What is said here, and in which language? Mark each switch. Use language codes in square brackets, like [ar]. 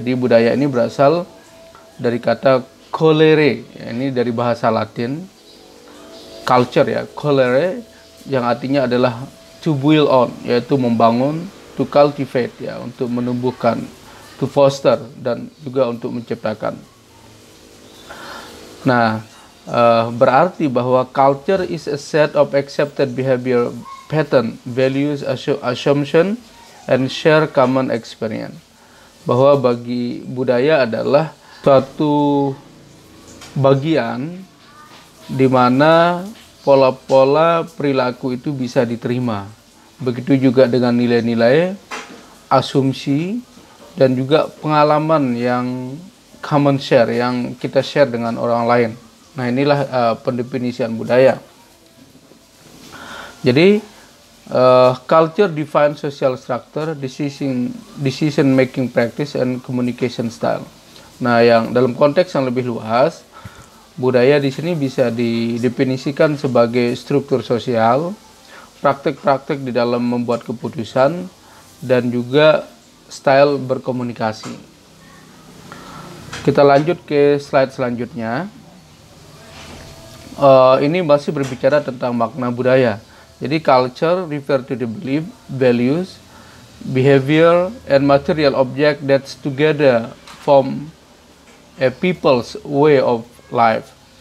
[id] Jadi budaya ini berasal dari kata colere, ya, ini dari bahasa Latin, culture, ya, colere, yang artinya adalah [en] to build on, [id] yaitu membangun, [en] to cultivate, [id] ya, untuk menumbuhkan, [en] to foster, [id] dan juga untuk menciptakan. Nah, berarti bahwa [en] culture is a set of accepted behavior pattern, values, assumption, and share common experience. [id] Bahwa bagi budaya adalah suatu bagian di mana pola-pola perilaku itu bisa diterima. Begitu juga dengan nilai-nilai, asumsi, dan juga pengalaman yang common share, yang kita share dengan orang lain. Nah, inilah pendefinisian budaya. [en] Jadi culture defines social structure, decision making practice, and communication style. [id] Nah, yang dalam konteks yang lebih luas, budaya di sini bisa didefinisikan sebagai struktur sosial, praktik-praktik di dalam membuat keputusan, dan juga style berkomunikasi. Kita lanjut ke slide selanjutnya. Ini masih berbicara tentang makna budaya. [en] Jadi culture refer to the belief, values, behavior, and material object that together form a people's way of life.